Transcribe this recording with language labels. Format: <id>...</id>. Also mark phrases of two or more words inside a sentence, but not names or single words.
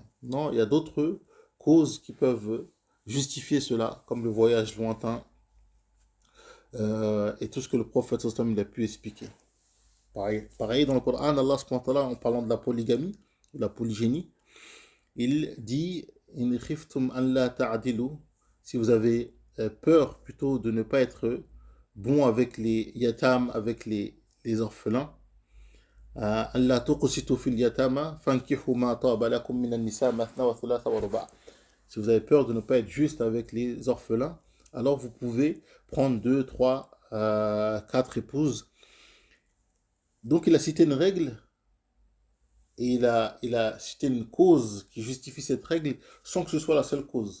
<fr>Non, il y a d'autres causes qui peuvent justifier cela, comme le voyage lointain et tout ce que le prophète il a pu expliquer. Pareil dans le Coran, Allah en parlant de la polygamie, de la polygénie, il dit</fr> <ar>إن خفتم أن لا تعدلوا,</ar> <fr>si vous avez peur plutôt de ne pas être bon avec les yatam, avec les orphelins,</fr> <ar>ألا تقسطوا في اليتامى فانكحوا ما طاب لكم من النساء مثنى وثلاث ورباع'.</ar> <fr>Si vous avez peur de ne pas être juste avec les orphelins, alors vous pouvez prendre 2, 3, 4 épouses. Donc il a cité une règle et il a cité une cause qui justifie cette règle sans que ce soit la seule cause.</fr>